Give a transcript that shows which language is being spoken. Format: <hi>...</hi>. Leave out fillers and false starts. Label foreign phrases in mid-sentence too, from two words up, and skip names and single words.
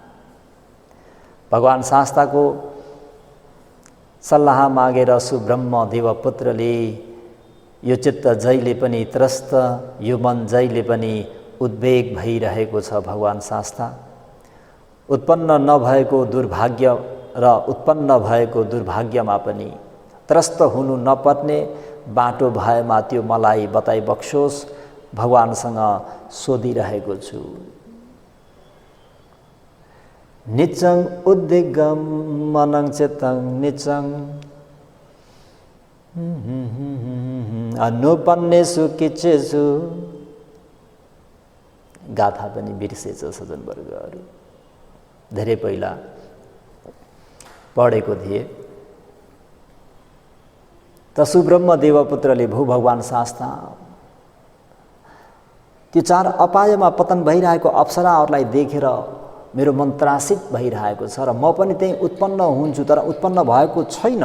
<ne>भगवान शास्ताको सल्लाह मागेर सुब्रह्म देवपुत्रले यो चित्त जहिले पनि त्रस्त, यो मन जहिले पनि उद्वेग भइरहेको छ भगवान शास्ता, उत्पन्न नभएको दुर्भाग्य र उत्पन्न भएको दुर्भाग्यमा पनि त्रस्त हुनु नपर्ने बाटो भएमा त्यो मलाई बताइ बक्सोस्, भगवानसँग सोधिरहेको छु।</ne> <pi>निचङ उद्वेगम मनङ चेतङ निचङ अनुपन्नेषु किच्चेषु।</pi> <ne>गाथा पनि बिर्सेछ सज्जनवर्गहरू। धेरै पहिला पढेको थिएँ। त सुब्रह्म देवपुत्रले भू भगवान शास्ता त्यो 4 अपायमा पतन भइरहेको अप्सराहरूलाई देखेर मेरो मन त्रासित भइरहेको छ र म पनि त्यही उत्पन्न हुन्छु, तर उत्पन्न भएको छैन।</ne>